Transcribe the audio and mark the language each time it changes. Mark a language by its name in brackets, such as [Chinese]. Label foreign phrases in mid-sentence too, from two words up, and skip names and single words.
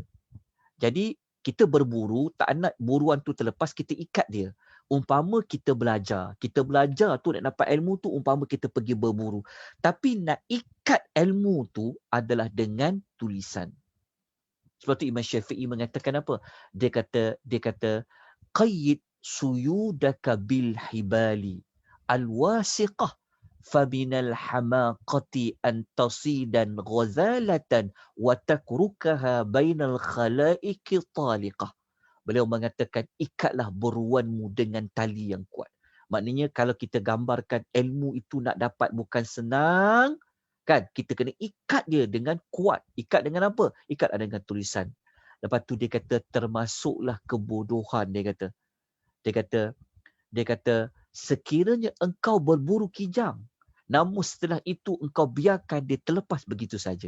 [Malay] Jadi kita berburu, tak nak buruan tu terlepas, kita ikat dia. Umpama kita belajar tu nak dapat ilmu tu, umpama kita pergi berburu. Tapi nak ikat ilmu tu adalah dengan tulisan. Sebab tu Imam Syafi'i mengatakan apa? Dia kata [Arabic] قيد صيودك بالحبال الواثقة فمن الحماقة أن تصيد غزالة وتتركها بين الخلائق طالقة. [Malay] Beliau mengatakan ikatlah buruanmu dengan tali yang kuat. Maknanya kalau kita gambarkan ilmu itu nak dapat bukan senang, kan, kita kena ikat dia dengan kuat. Ikat dengan apa? Ikat dengan tulisan. Lepas tu dia kata termasuklah kebodohan, dia kata sekiranya engkau berburu kijang, namun setelah itu engkau biarkan dia terlepas begitu saja.